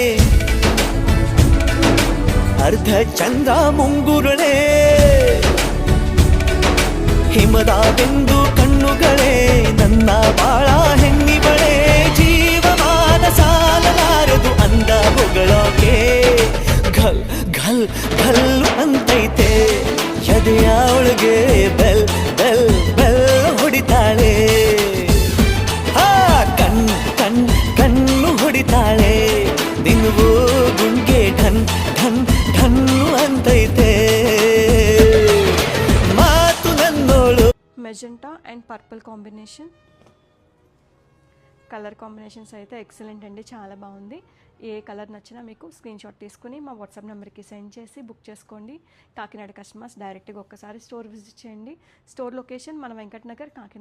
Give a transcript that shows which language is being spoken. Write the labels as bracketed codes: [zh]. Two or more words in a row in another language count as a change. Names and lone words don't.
[kn] ಅರ್ಧ ಚಂದ್ರ ಮುಂಗುರುಳೆ ಹಿಮದ ಬಿಂದು ಕಣ್ಣುಗಳೇ ನನ್ನ ಬಾಳ ಹೆಣ್ಣಿಬಳೆ ಜೀವಮಾನ ಸಾಲಲಾರದು ಅಂದ ಹೊಗಳೋಕೆ ಘಲ್ ಘಲ್ ಘಲ್ ಅಂತೈತೆ ಎದೆಯ ಒಳಗೆ ಬೆಲ್ ಬೆಲ್ ಬೆಲ್ ಹೊಡಿತಾಳೆ ಕಣ್ ಕಣ್ ಕಣ್ಣು ಹೊಡಿತಾಳೆ ದಿನವೂ ಗುಂಗೆ ಢನ್ ಢನ್ ಢನ್ನು ಅಂತೈತೆ ಮಾತು ನನ್ನೋಳು. [en] magenta and purple combination colour combinations [te] అయితే ఎక్సలెంట్ అండి, చాలా బాగుంది. ఏ కలర్ నచ్చినా మీకు [en] screen shot [te] తీసుకుని మా వాట్సాప్ నెంబర్కి సెండ్ చేసి బుక్ చేసుకోండి. కాకినాడ కస్టమర్స్ డైరెక్ట్గా ఒక్కసారి [en] store visit [te] చేయండి. [en] store location [te] మన వెంకటనగర్ కాకినాడ.